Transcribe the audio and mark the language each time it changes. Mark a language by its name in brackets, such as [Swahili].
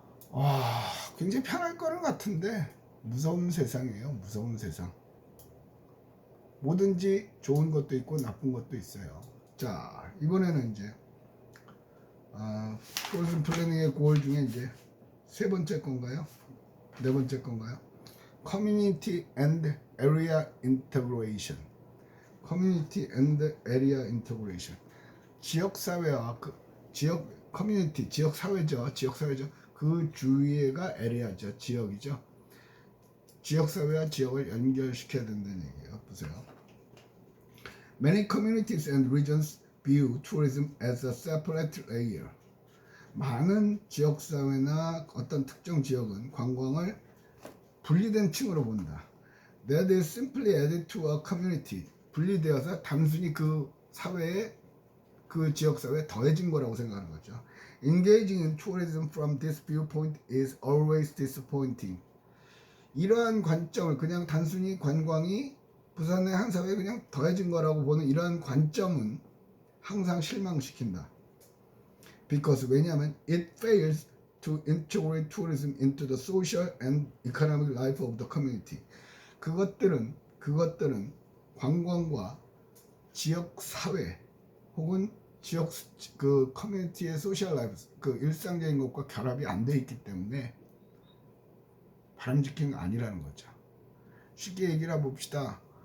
[Korean] 와, 굉장히 편할 거는 같은데 무서운 세상이에요. 무서운 세상. 뭐든지 좋은 것도 있고 나쁜 것도 있어요. 자, 이번에는 이제 tourism 플래닝의 고al 중에 이제 세 번째 건가요? 네 번째 건가요? [English] Community and Area Integration. Community and Area Integration. [Korean] 지역 사회와 커뮤니티, 지역 사회죠. 그 주위가 에리아죠. 지역이죠. 지역 사회와 지역을 연결시켜야 된다는 얘기예요. 보세요. [English] Many communities and regions view tourism as a separate layer. [Korean] 많은 지역 사회나 어떤 특정 지역은 관광을 분리된 층으로 본다. [English] That is simply added to a community. [Korean] 분리되어서 단순히 그 사회에, 그 지역 사회에 더해진 거라고 생각하는 거죠. [English] Engaging in tourism from this viewpoint is always disappointing. [Korean] 이러한 관점을, 그냥 단순히 관광이 부산의 한 사회에 그냥 더해진 거라고 보는 이러한 관점은 항상 실망시킨다. [English] Because [Korean] 왜냐하면 [English] it fails to integrate tourism into the social and economic life of the community. [Korean] 그것들은 관광과 지역 사회 혹은 지역 그 커뮤니티의 소셜 라이프, 그 일상적인 것과 결합이 안 돼 있기 때문에 바람직한 게 아니라는 거죠. 쉽게 얘기를 해봅시다.